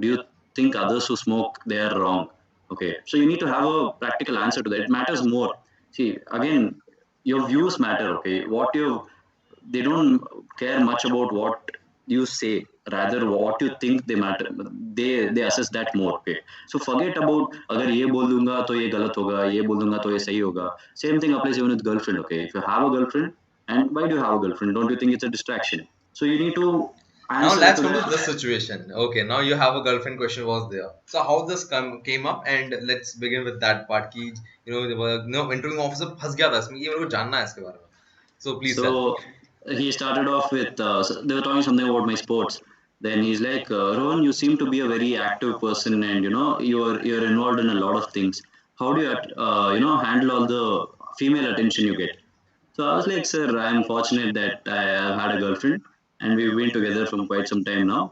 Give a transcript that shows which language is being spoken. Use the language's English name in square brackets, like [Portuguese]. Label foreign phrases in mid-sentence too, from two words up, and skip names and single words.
[English] Do you think others who smoke they are wrong? Okay, so you need to have a practical answer to that. It matters more. See, again, your views matter. Okay, they don't care much about what you say, rather what you think they matter. They assess that more. Okay, so forget about [Hindi] अगर ये बोल दूंगा तो ये गलत होगा, ये बोल दूंगा तो ये सही होगा. [English] Same thing applies even with girlfriend. Okay, if you have a girlfriend, and why do you have a girlfriend? Don't you think it's a distraction? So you need to now let's come to this situation. Okay, now you have a girlfriend question was there. So how this came up, and let's begin with that part. [Hindi] Ki, [English] interviewing officer [Hindi] फंस गया था इसमें, ये मेरे को जानना है इसके बारे में. [English] So please. So he started off with they were talking something about my sports. Then he's like, Rohan, you seem to be a very active person, and you're involved in a lot of things. How do you handle all the female attention you get? So I was like, sir, I'm fortunate that I have had a girlfriend and we've been together from quite some time now.